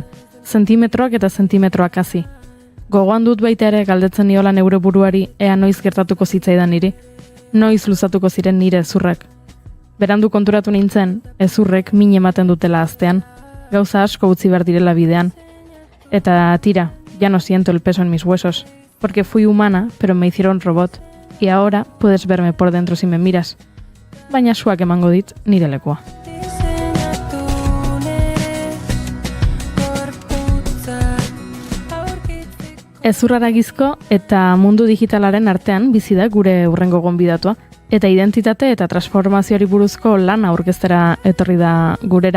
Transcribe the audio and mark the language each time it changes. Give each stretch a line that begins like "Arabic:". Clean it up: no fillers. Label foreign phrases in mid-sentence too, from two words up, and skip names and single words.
Basque: Zentimetroak eta zentimetroak hasi. Gogoan dut baita ere galdetzen niola neure buruari ea noiz gertatuko zitzaidan niri. Noiz luzatuko ziren nire ezurrak. Berandu konturatu nintzen, ezurrek min ematen dutela aztean, gauza asko utzi behar direla bidean. Eta tira,
Spanish: ya no siento el peso en mis huesos, porque fui humana, pero me hicieron robot, y ahora puedes verme por dentro si me miras.
Basque: Baina suak emango dit nire lekua. Ezurraragizko eta mundu digitalaren artean bizi da gure hurrengo gonbidatua, eta identitate eta transformazioari buruzko lan aurkeztera etorri da gurera.